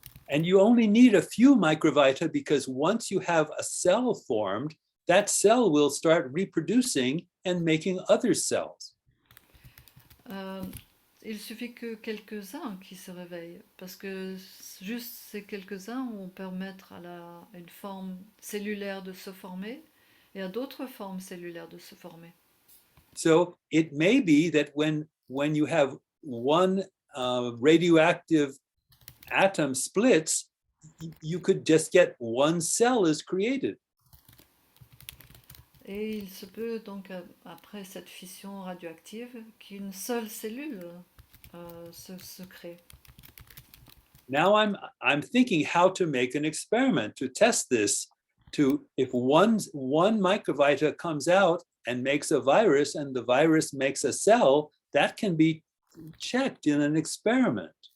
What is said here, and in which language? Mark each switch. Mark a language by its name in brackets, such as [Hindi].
[English] And you only need a few microvita because once you have a cell formed, that cell will start reproducing and making other cells. [French] Il suffit que quelques-uns qui se réveillent, parce que juste ces quelques-uns vont permettre à une forme cellulaire de se former et à d'autres formes cellulaires de se former. [English] So it may be that when you have one radioactive atom splits, you could just get one cell is created. [French] Et il se peut donc après cette fission radioactive qu'une seule cellule se crée. [English] Now I'm thinking how to make an experiment to test this. If one microvita comes out and makes a virus, and the virus makes a cell, that can be checked in an experiment.